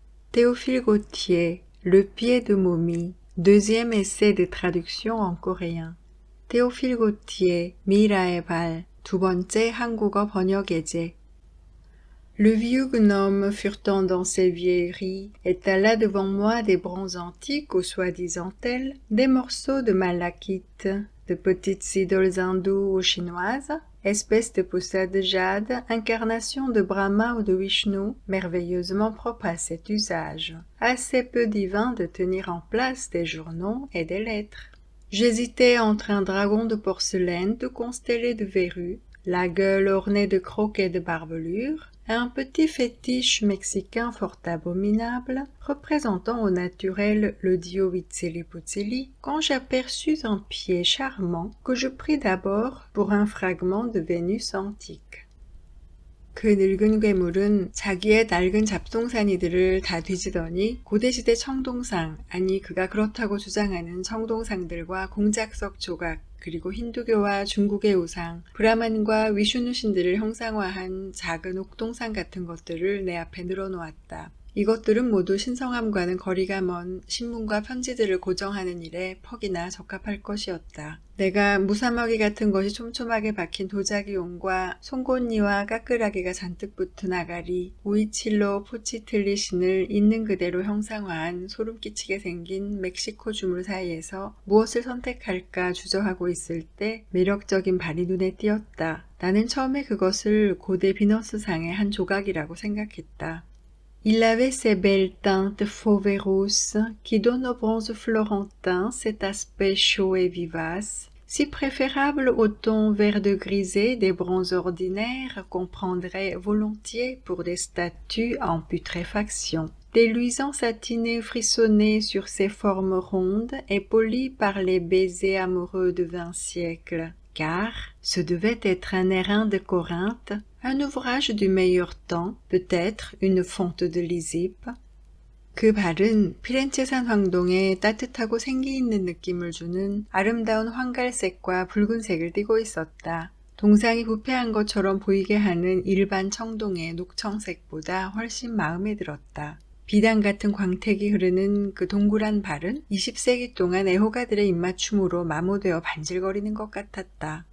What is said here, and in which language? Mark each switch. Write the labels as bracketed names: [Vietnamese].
[French] Théophile Gautier, Le pied de momie, deuxième essai de traduction en coréen. [Korean] Théophile Gautier, 미라의 발, 두 번째 한국어 번역 예제. [French] Le vieux gnome, furetant dans ses vieilleries, étala devant moi des bronzes antiques aux soi-disant tels, des morceaux de malachite, de petites idoles hindoues ou chinoises, espèces de poussades de jade, incarnations de Brahma ou de Vishnu, merveilleusement propres à cet usage, assez peu divins de tenir en place des journaux et des lettres. J'hésitais entre un dragon de porcelaine tout constellé de verrues, la gueule ornée de crocs et de barbelures, et un petit fétiche mexicain fort abominable, représentant au naturel le dio Huitzilopochtli, quand j'aperçus un pied charmant que je pris d'abord pour un fragment de Vénus antique. [Korean] 그 늙은 괴물은 자기의 낡은 잡동사니들을 다 뒤지더니 고대시대 청동상, 아니 그가 그렇다고 주장하는 청동상들과 공작석 조각, 그리고 힌두교와 중국의 우상, 브라만과 위슈누 신들을 형상화한 작은 옥동상 같은 것들을 내 앞에 늘어놓았다. 이것들은 모두 신성함과는 거리가 먼 신문과 편지들을 고정하는 일에 퍽이나 적합할 것이었다. 내가 무사마귀 같은 것이 촘촘하게 박힌 도자기용과 송곳니와 까끌하기가 잔뜩 붙은 아가리, 우이칠로 포치틀리 신을 있는 그대로 형상화한 소름 끼치게 생긴 멕시코 주물 사이에서 무엇을 선택할까 주저하고 있을 때 매력적인 발이 눈에 띄었다. 나는 처음에 그것을 고대 비너스상의 한 조각이라고 생각했다. [French] Il avait ces belles teintes fauves et rousses qui donnent au bronze florentin cet aspect chaud et vivace, si préférable au ton vert de grisé des bronzes ordinaires qu'on prendrait volontiers pour des statues en putréfaction. Des luisants satinés frissonnaient sur ces formes rondes et polies par les baisers amoureux de 20 siècles, car ce devait être un airain de Corinthe, un ouvrage du meilleur temps, peut-être une fonte de Lysippe. [Korean] 그 발은 피렌체산 황동에 따뜻하고 생기 있는 느낌을 주는 아름다운 황갈색과 붉은색을 띠고 있었다. 동상이 부패한 것처럼 보이게 하는 일반 청동의 녹청색보다 훨씬 마음에 들었다. 비단 같은 광택이 흐르는 그 동그란 발은 20세기 동안 애호가들의 입맞춤으로 마모되어 반질거리는 것 같았다.